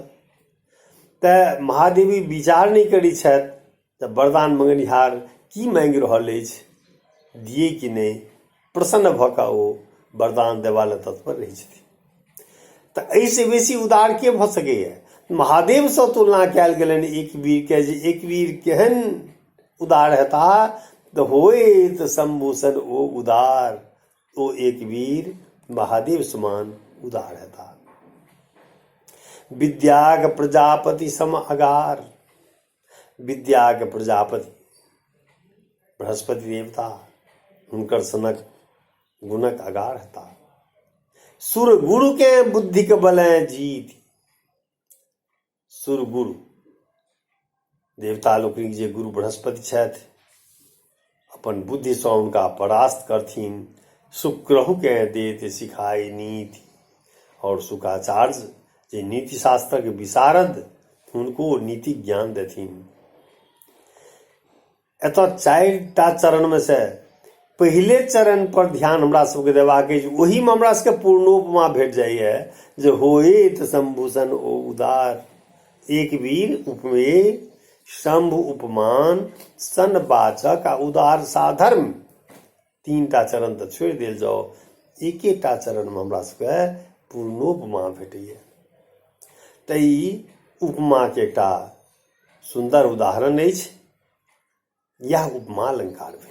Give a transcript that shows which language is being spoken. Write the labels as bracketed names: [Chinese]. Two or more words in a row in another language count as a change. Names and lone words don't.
[Maithili] तऽ महादेवी विचार नहि करै छथि तऽ वरदान मंगनिहार की मांगि रहल अछि, दिए कि नहि, प्रसन्न भऽ कऽ ओ वरदान देवा लए तत्पर रहै छथिन। तऽ एहिसँ बेसी उदार के भऽ सकैए? महादेवसँ तुलना कयल गेलनि एक वीरके, जे एक वीर केहन उदार हेता? तऽ होइत शंभुसन ओ उदार, ओ एक वीर महादेव समान उदार हेता। विद्याक प्रजापति सम अगार। विद्याक प्रजापति बृहस्पति देवता, हुनकर सनक गुणक अगार हेता। सुर गुरुके बुद्धिक बले जीत। सुर गुरु देवता लोकनिक जे गुरु बृहस्पति छथि, अपन बुद्धिसँ हुनका परास्त करथिन। शुक्रहुके देत सिखाए नीति, और शुक्राचार्य जे नीति शास्त्रक विशारद, हुनको नीति ज्ञान देथिन। एतऽ चारिटा चरणमे से पहिले चरण पर ध्यान हमरा सबके देबाक अछि। ओहीमे हमरा सबके पूर्णोपमा भेट जाइए जे होइत शंभुसन ओ उदार, एक वीर उपमेय शंभु उपमान सन वाचक आ उदार साधर्म, तीनटा चरण तऽ छोड़ि देल जाओ, एकेटा चरणमे हमरा सबके पूर्णोपमा भेटैए। तऽ ई उपमाके एकटा सुन्दर उदाहरण अछि। यह उपमा अलंकार भेल।